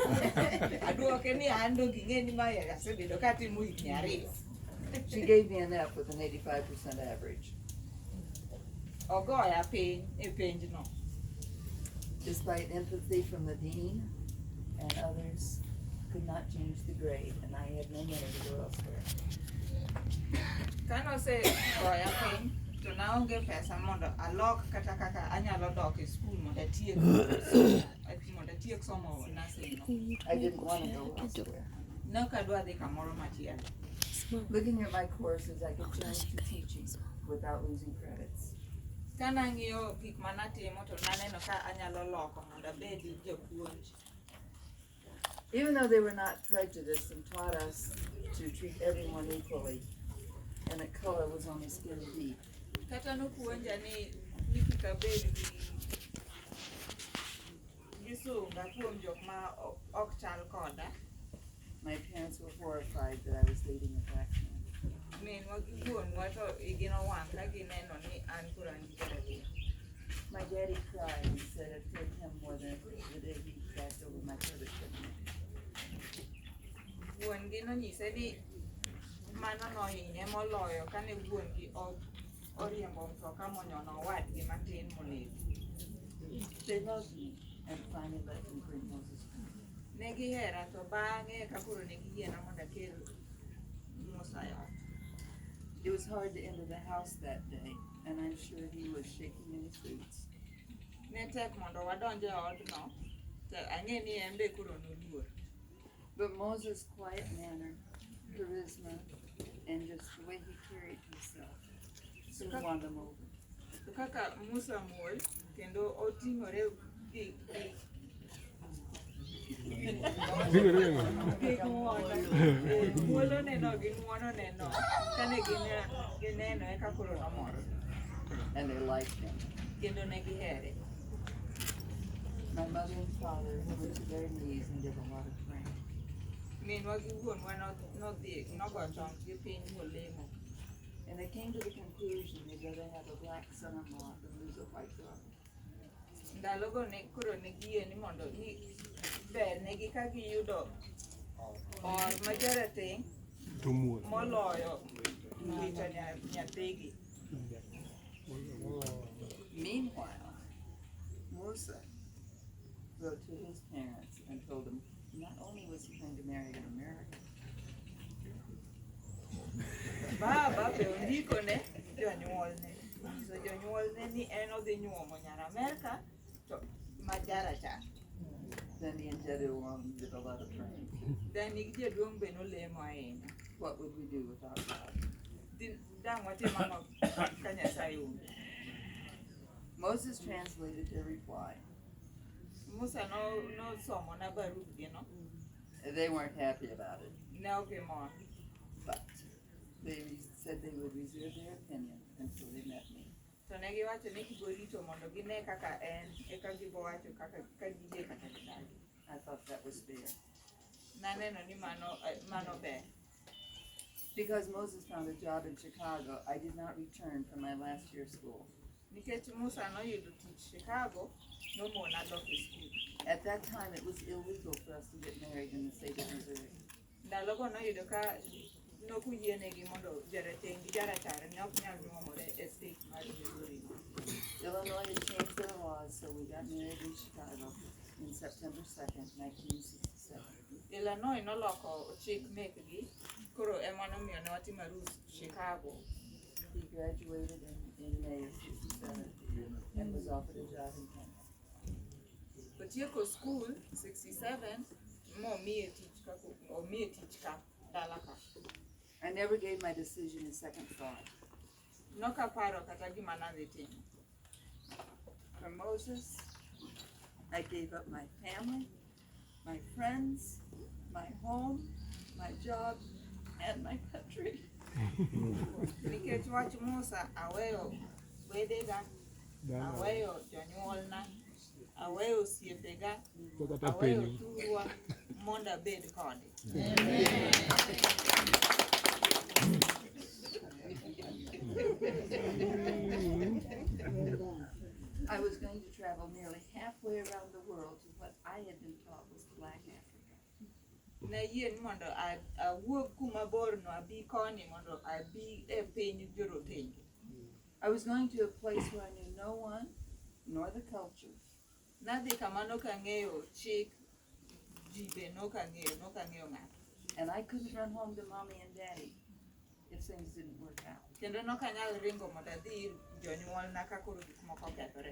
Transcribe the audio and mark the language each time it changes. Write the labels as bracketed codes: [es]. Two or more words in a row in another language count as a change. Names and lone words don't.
[en] She gave me an F with an 85% average. Despite empathy from the dean and others, could not change the grade, and I had no money to go elsewhere. [luo] Kano se goya piny to naonge pesa mondo alok kata kaka anyalo dok e skul mondo atiek somo nursing no. [en] I didn't want to go elsewhere. [luo] Nokadwa dhi kamoro machielo. [en] Looking at my courses, I could change to teaching without losing credits. [luo] Kana ng'iyo gik manatimo to naneno ka anyalo loko mondo abed japuonj. [en] Even though they were not prejudiced and taught us to treat everyone equally, and that color was only skin deep. [luo] Kata nopuonja ni kik abed gi sunga kuom jok ma ok chal koda. [en] My parents were horrified that I was dating a black man. [luo] Minwa gi wuonwa to igi nowang' ka gineno ni an koro an gi jarateng'. [en] My daddy cried and said it hurt him more than the day he passed over my brother's criminal. [luo] Wuon gi nonyise ni mano nohinye moloyo kane wuon gi oriembo mtoka monyono owadgi matin monego. [en] They loved me and finally let me bring Moses home. [luo] Ne gihera to bang'e ka koro ne giyiena mondo akel Musa e ot. [en] It was hard to enter the house that day, and I'm sure he was shaking in his boots. [luo] Ne tek mondo wadonj e odno, to ang'e ni en be koro noluor. [en] But Moses' quiet manner, charisma, and just the way he carried himself soon won them over. [luo] To kaka Musa muol kendo oting'ore gi gik ng'uono, muolo neno gi ng'uono neno kane gineno eka koro nomoro [en] And they liked him. [luo] kendo ne gihere. [en] My mother and father went to their knees and did a lot of praying. [luo] Minwa gi wuonwa nogo chonggi piny molemo. [en] And they came to the conclusion they'd rather have a black son-in-law than lose a white brother. [luo] Ndalogo ne koro ne giyie ni mondo ni ber negi ka giyudo or ma jarateng' moloyo wito nyathigi. [en] Meanwhile, Musa wrote to his parents and told them not only was he going to marry an American, [luo] Baba be ondiko ne jonyuolne. So jonyuolne ni en odhi nyuomo nyar Amerika to ma jarachar. [en] then he and Dholuo did a lot of praying. [luo] Dani gi jaduong' be nolemo ahinya. [en] What would we do without God? [luo] Dang' watim ang'o ka Nyasaye onge. [en] Moses translated their reply. [luo] Musa nosomo na barupgi no. [en] They weren't happy about it, [luo] Ne ok gimor. [en] but they said they would reserve their opinion until they met me. [luo] To ne giwacho ni gibo rito mondo gine kaka en eka gibo wacho kaka ka giyie kata gidagi. [en] I thought that was fair. [luo] Naneno ni mano ber. [en] Because Moses found a job in Chicago, I did not return from my last year of school. [luo] Nikech Musa noyudo tich Chicago, nomona dok e skul. [en] At that time, it was illegal for us to get married in the state of Missouri. [luo] Ndalogo noyudo ka nokuyienegi mondo jarateng' gi jarachar ne ok nyal nyuomore e state mar Missouri. [en] Illinois had changed their laws, so we got married in Chicago in September 2nd, 1967. [luo] Illinois noloko chik mekgi, koro ema nomiyo ne watimo arus Chicago. [en] He graduated in May of 67 and was offered a job in Canada. [luo] Otieko school 67 momiye tich ka dala ka. [en] I never gave my decision a second thought. [luo] Nokaparo kata gima nadhi timo. [en] For Moses, I gave up my family, my friends, my home, my job, and my country. [luo] Nikech wach Musa, aweyo wedega, aweyo jonyuolna, aweyo osiepega, aweyo thurwa mondo abed kode. [en] I was going to travel nearly halfway around the world to what I had been taught was Black Africa. [luo] Ne yie ni mondo awuog kuma bor no abi koni mondo abi e piny jorotenge. [en] I was going to a place where I knew no one, nor the culture, [luo] Nadhi kama nokang'eyo chik jibe nokang'eyo ng'ato. [en] And I couldn't run home to mommy and daddy if things didn't work out. [luo] Kendo nokanyal ringo mondo adhi ir jonyuolna ka koro gik moko okethore.